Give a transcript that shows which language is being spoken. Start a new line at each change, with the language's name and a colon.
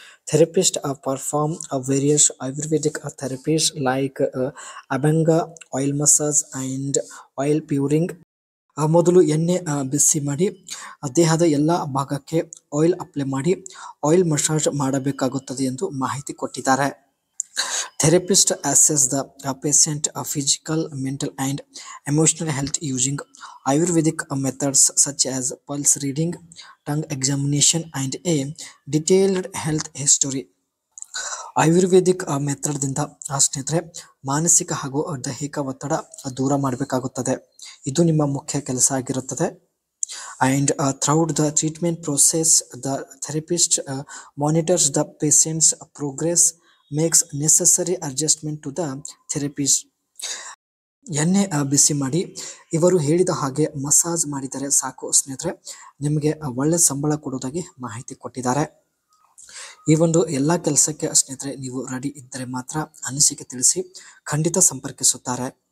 English: Therapist perform various ayurvedic therapies like abhanga, oil massage and oil pouring.
Kannada: ಮೊದಲು ಎಣ್ಣೆ ಬಿಸಿ ಮಾಡಿ ದೇಹದ ಎಲ್ಲ ಭಾಗಕ್ಕೆ ಆಯಿಲ್ ಅಪ್ಲೈ ಮಾಡಿ ಆಯಿಲ್ ಮಸಾಜ್ ಮಾಡಬೇಕಾಗುತ್ತದೆ ಎಂದು ಮಾಹಿತಿ ಕೊಟ್ಟಿದ್ದಾರೆ.
English: Therapist assess the patient physical, mental and emotional health using Ayurvedic methods such as pulse reading, tongue examination and a detailed health history.
Kannada: Ayurvedic ಮೆಥಡ್ದಿಂದ ಸ್ನೇಹಿತರೆ ಮಾನಸಿಕ ಹಾಗೂ ದೈಹಿಕ ಒತ್ತಡ ದೂರ ಮಾಡಬೇಕಾಗುತ್ತದೆ. ಇದು ನಿಮ್ಮ ಮುಖ್ಯ ಕೆಲಸ ಆಗಿರುತ್ತದೆ.
English: And throughout the treatment process, the therapist monitors the patient's progress, makes necessary adjustment to the therapies.
Kannada: ಎಣ್ಣೆ ಬಿಸಿ ಮಾಡಿ ಇವರು ಹೇಳಿದ ಹಾಗೆ ಮಸಾಜ್ ಮಾಡಿದರೆ ಸಾಕು ಸ್ನೇಹಿತರೆ, ನಿಮಗೆ ಒಳ್ಳೆ ಸಂಬಳ ಕೊಡುವುದಾಗಿ ಮಾಹಿತಿ ಕೊಟ್ಟಿದ್ದಾರೆ. ಈ ಒಂದು ಎಲ್ಲ ಕೆಲಸಕ್ಕೆ ಸ್ನೇಹಿತರೆ ನೀವು ರೆಡಿ ಇದ್ದರೆ ಮಾತ್ರ ಅನಿಸಿಕೆ ತಿಳಿಸಿ, ಖಂಡಿತ ಸಂಪರ್ಕಿಸುತ್ತಾರೆ.